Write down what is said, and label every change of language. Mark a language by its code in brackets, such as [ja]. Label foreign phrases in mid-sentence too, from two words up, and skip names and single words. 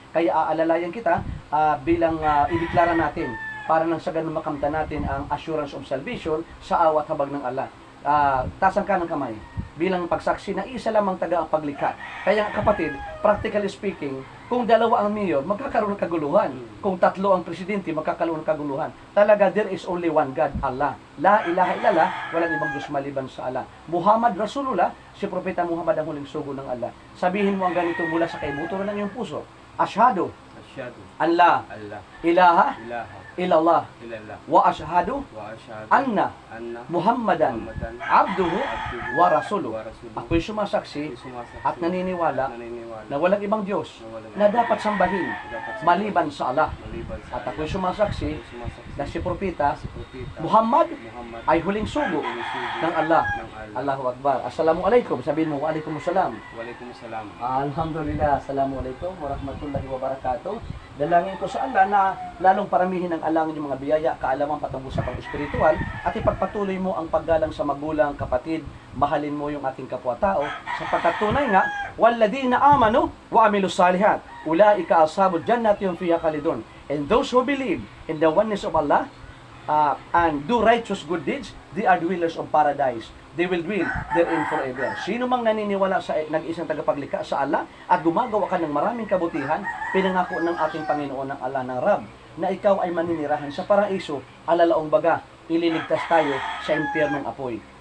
[tl] Kaya aalalayan kita bilang ideklara natin para nang sa ganun makamta natin ang [en] assurance of salvation [tl] sa awat habag ng Allah. Taas ang kanang kamay bilang pagsaksi na isa lamang taga-paglikha. Kaya kapatid, [en] practically speaking, [tl] kung dalawa ang mayor, magkakaroon ng kaguluhan. Kung tatlo ang presidente, magkakaroon ng kaguluhan. Talaga, [en] there is only one God, [ar] الله. لا إله إلا الله, [tl] walang ibang Diyos maliban sa Allah. [ar] محمد رسول الله, [tl] si Propeta Muhammad ang huling sugo ng Allah. Sabihin mo ang ganito mula sa kaibuturan ng iyong puso. [ar] أشهد أن لا إله إلا الله ilallah وأشهد وأشهد anna anna Muhammadan Muhammadan abduhu abduhu ورسوله. ورسوله. [tl] Ako'y sumasaksi Sumasaksi at naniniwala naniniwala na walang ibang Diyos na walang na dapat sambahin dapat sa maliban sa Allah. maliban sa At ako'y sumasaksi sumasaksi na si Propeta propeta Muhammad Muhammad ay huling sugo sinusugo ng Allah. ng Allah. [ar] الله أكبر. السلام عليكم. [tl] Sabihin mo, [ar] waalaikumsalam. Waalaikumsalam. Alhamdulillah. السلام عليكم ورحمة الله وبركاته. [tl] Dalangin ko sa Allah na lalong paramihin ng Allah ang inyong mga biyaya, kaalaman patungkol sa pag-espiritual at ipagpatuloy mo ang paggalang sa magulang, kapatid, mahalin mo yung ating kapwa-tao sapagkat tunay nga, [ar] والذين آمنوا وعملوا الصالحات أولئك أصحاب الجنة هم فيها خالدون. [en] And those who believe in the oneness of Allah and do righteous good deeds, they are dwellers of paradise. They will dwell therein forever. [tl] Sino mang naniniwala sa nag-isang tagapaglikha sa Allah at gumagawa ka ng maraming kabutihan, pinangako ng ating Panginoon ng Allah [ar] ng Rab [tl] na ikaw ay maninirahan sa paraiso, alalaong baga, ililigtas tayo sa impyernong apoy.